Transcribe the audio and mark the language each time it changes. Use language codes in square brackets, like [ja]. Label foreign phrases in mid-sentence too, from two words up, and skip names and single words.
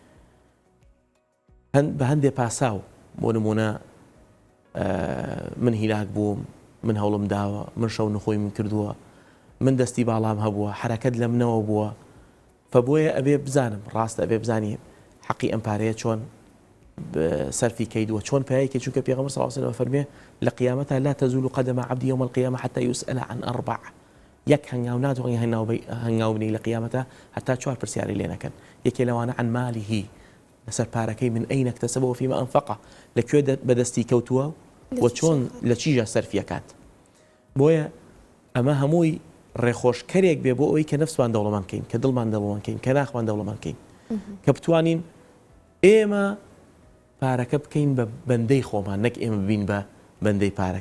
[ckb] بە هەندێ پاساو بۆ نمونە من هیلاک بووم من هەوڵم داوە من شەو نخۆی من کردووە من دەستی باڵام هەبووە حرەکەت لە منەوە بووە فبۆیە ئەبێ بزانم ڕاستە ئەبێ بزانی حەقی ئەم پارەیە چۆن سەرفی کەیدووە چۆن پیاەیەکی چونکە پێغەمبەر [ar] صلی الله عليه وسلم [ckb] فەرمێ لە قیامەتە [ar] لا تزول قدم عبد يوم القيامة حتى يسأل عن [ckb] 4 یەک هەنگاو ناتوانانی هەنگاو بنی لە قیامەتە هەتا 4 پرسیاری لێ نەکەن. یەکێ لەوانە [ar] عن مالیهی [ckb] لەسەر پارەکەی [ar] من ئەین اکتسبەوە فیما ئەنفقە [ckb] لەکوێ بەدەستی کەوتووە و چۆن لە چیژە سەرفیەکات. بۆیە ئەمە هەمووی ڕێخۆشکەرێک بێ بۆ ئەوەی کە نەفسمان دەوڵەمەند بکەین، کە دڵمان دەوڵەمەند بکەین، کە ناخمان دەوڵەمەند بکەین، کە بتوانین ئێمە پارەکە بکەین بە بەندەی خۆمان، نەک ئێمە بین بە بەندەی پارەکە.